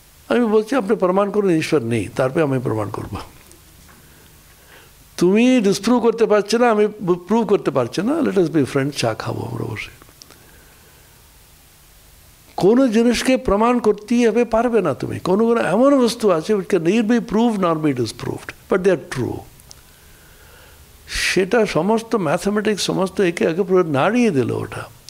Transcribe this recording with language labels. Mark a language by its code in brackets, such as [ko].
[bn] আমি বলছি আপনি প্রমাণ করুন ঈশ্বর নেই, তারপরে আমি প্রমাণ করব। তুমি ডিসপ্রুভ করতে পারছে না, আমি প্রুভ করতে পারছি না, [en] let us be friend, [bn] চা খাবো আমরা বসে। কোনো জিনিসকে প্রমাণ করতেই হবে পারবে না তুমি। কোনো কোনো এমন বস্তু আছে [en] which can neither be proved nor be disproved, but they are true. [bn] সেটা সমস্ত ম্যাথামেটিক্স সমস্ত একে আগে পুরো নাড়িয়ে দিল ওটা।